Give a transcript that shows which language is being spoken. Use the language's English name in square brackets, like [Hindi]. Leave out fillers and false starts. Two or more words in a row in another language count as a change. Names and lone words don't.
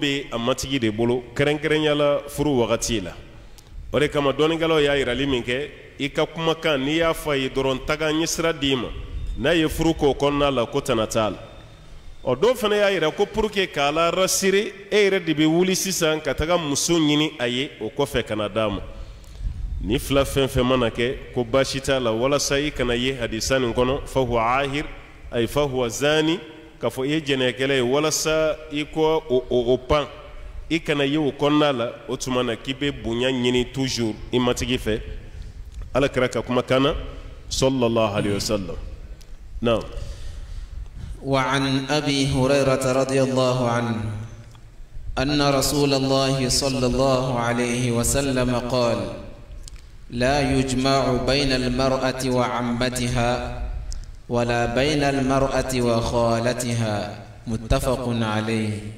[Bambara] bɛ a matigi de bolo kɛrɛnkɛrɛnyala furu wagati la o de kama dɔnnikɛlaw y'a yirali min kɛ i ka kumakan n'i y'a fɔ a ye dɔrɔn taga ɲɛ sira d'i ma n'a ye furu k'o kɔnɔna la ko tana t'a la o dɔw fana y'a yira ko [French] pour que [Bambara] k'a la rasiri e yɛrɛ de bɛ wuli sisan ka taga muso ɲini a ye o kɔfɛ ka na d'a ma ni fila fɛn fɛn mana kɛ ko baasi t'a la walasa i kana ye hadisa nin kɔnɔ [Arabic] فهو آخر أي فهو زاني [Bambara] k'a fɔ i ye jɛnɛkɛla ye walasa i ko o pan i kana ye o kɔnɔna la o tuma na k'i bɛ bonya ɲini toujours i matigi fɛ alakira ka kumakan na [Arabic] صلى الله عليه وسلم [Bambara] naam. [Arabic] وعن أبي هريرة رضي الله عنه أن رسول الله صلى الله عليه وسلم قال لا يجمع بين المرأة وعمتها ولا بين المرأة وخالتها متفق عليه.